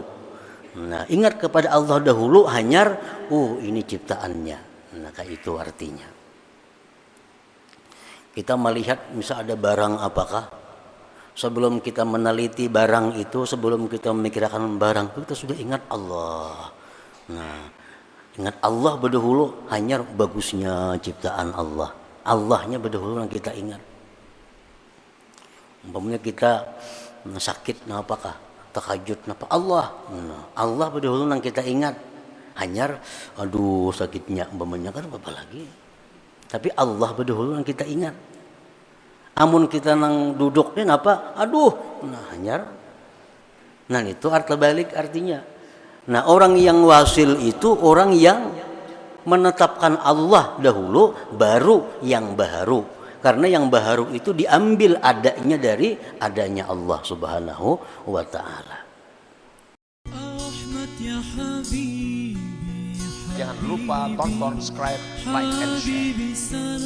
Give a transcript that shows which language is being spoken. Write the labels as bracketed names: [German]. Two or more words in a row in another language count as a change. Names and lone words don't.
[Indonesian] Nah, ingat kepada Allah dahulu, hanyar, ini ciptaannya. Nah, kayak itu artinya. Kita melihat misal ada barang apakah, sebelum kita meneliti barang itu, sebelum kita memikirkan barang itu, kita sudah ingat Allah. Nah, ingat Allah berdahulu, hanyar bagusnya ciptaan Allah. Allahnya berdahulu yang kita ingat. Umpamanya kita sakit, apakah takajud, apa Allah, Allah berdahulu yang kita ingat. Hanyar, aduh sakitnya, umpamanya kan apa lagi. Tapi Allah berdahulu yang kita ingat. Amun kita nang duduknya apa, aduh, hanyar. Nah, itu arti balik artinya. Nah, orang yang wasil itu orang yang menetapkan Allah dahulu, baru yang baharu. Karena yang baharu itu diambil adanya dari adanya Allah [Arabic] Subhanahu wa ta'ala. [Indonesian] Jangan lupa tonton, subscribe, [English] like, and share.